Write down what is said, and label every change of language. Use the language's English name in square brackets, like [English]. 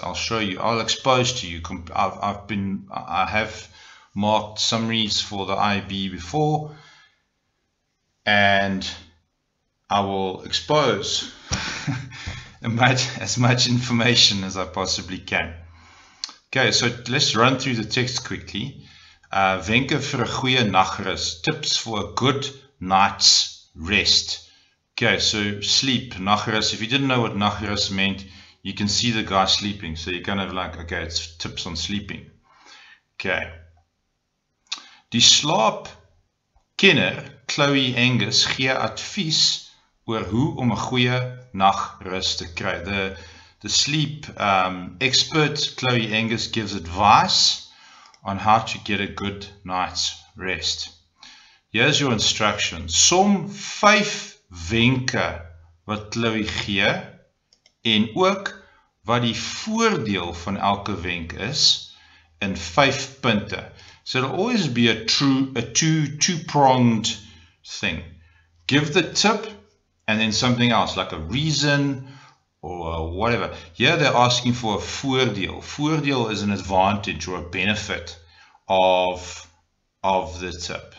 [English] I'll show you, I'll expose to you. I have marked summaries for the IB before, and I will expose as much information as I possibly can. Okay, so let's run through the text quickly. [Afrikaans] Wenke vir 'n goeie nagrus. [English] Tips for a good night's rest. Okay, so sleep, nagrus. If you didn't know what nagrus meant, you can see the guy sleeping. So you're kind of like, okay, it's tips on sleeping. [Afrikaans] Okay. Die slaapkenner, Chloe Angus, gee advies oor hoe om 'n goeie nagrus te kry. [English] The sleep expert, Chloe Angus, gives advice on how to get a good night's rest. Here's your instructions. [Afrikaans] Som 5 wenke wat Chloe gee, en ook wat die voordeel van elke wenk is, in 5 punte. [English] So it'll always be a two-pronged thing. Give the tip and then something else, like a reason or whatever. Here they're asking for a voordeel. Voordeel is an advantage or a benefit of the tip.